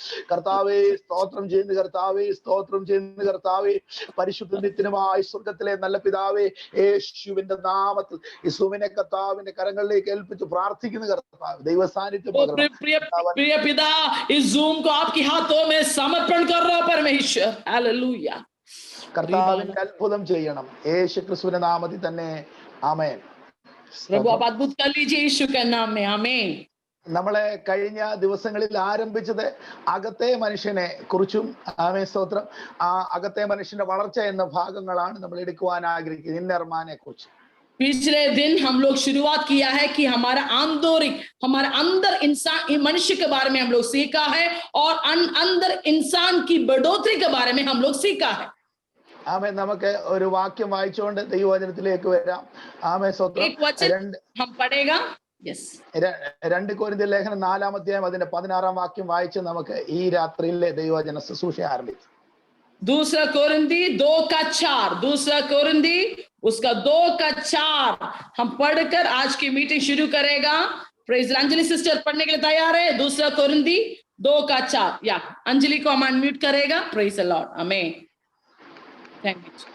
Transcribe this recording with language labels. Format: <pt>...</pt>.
<ml>കർത്താവേ സ്തോത്രം ചെയ്യുന്നു, കർത്താവേ സ്തോത്രം ചെയ്യുന്നു, കർത്താവേ പരിശുദ്ധ നിത്യനുമായ സ്വർഗ്ഗത്തിലെ നല്ല പിതാവേ, യേശുവിന്റെ നാമത്തിൽ യേശുവിനെ കർത്താവിന്റെ കരങ്ങളിലേക്ക് ഏൽപ്പിച്ച് പ്രാർത്ഥിക്കുന്നു കർത്താവ്. ദൈവ സാന്നിധ്യം</ml> <hi>प्रिय पिता, इस जूम को आपके हाथों में समर्पण कर रहा हूं परमेश्वर। हालेलुया।</hi> <ml>കർത്താവിന്റെ അത്ഭുതം ചെയ്യണം യേശു ക്രിസ്തുവിന്റെ നാമത്തിൽ തന്നെ. ആമേൻ.</ml> <hi>प्रभु आप अद्भुत कर लीजिए यीशु के नाम में। आमीन।</hi> <ml>നമ്മളെ കഴിഞ്ഞ ദിവസങ്ങളിൽ ആരംഭിച്ചത് അകത്തെ മനുഷ്യനെ കുറിച്ചും, ആമേൻ സ്തോത്രം, ആ അകത്തെ മനുഷ്യന്റെ വളർച്ച എന്ന ഭാഗങ്ങളാണ് നമ്മൾ എടുക്കുവാൻ ആഗ്രഹിക്കുന്നത്. ഇന്നർ മാനെ കുറിച്ച്</ml> <hi>पिछले दिन हम लोग शुरुआत किया है कि हमारा आंतरिक, हमारे अंदर इंसान, मनुष्य के बारे में हम लोग सीखा है, और अंदर इंसान की बढ़ोतरी के बारे में हम लोग सीखा है।</hi> <ml>ആമേൻ. നമുക്ക് ഒരു വാക്യം വായിച്ചുകൊണ്ട് ദൈവവചനത്തിലേക്ക് വരാം. ആമേൻ സ്തോത്രം.</ml> <hi>एक वचन हम पढ़ेगा।</hi> <en>yes,</en> <ml>2 കൊരിന്ത്യർ ലേഖനം 4-ാം അധ്യായം അതിന്റെ 16-ാം വാക്യം വായിച്ച് നമുക്ക് ഈ രാത്രിയിലെ ദൈവവചന ശുശ്രൂഷ ആരംഭിക്കാം.</ml> <hi>2 कोरिन्थी 2:4, 2 कोरिन्थी उसका 2:4 हम पढ़कर आज की मीटिंग शुरू करेगा।</hi> <en>praise Anjali sister</en> <hi>पढ़ने के लिए तैयार है? 2 कोरिन्थी 2:4। या अंजलि को हम अनम्यूट करेगा।</hi> <en>Praise the lord. Amen. Thank you.</en>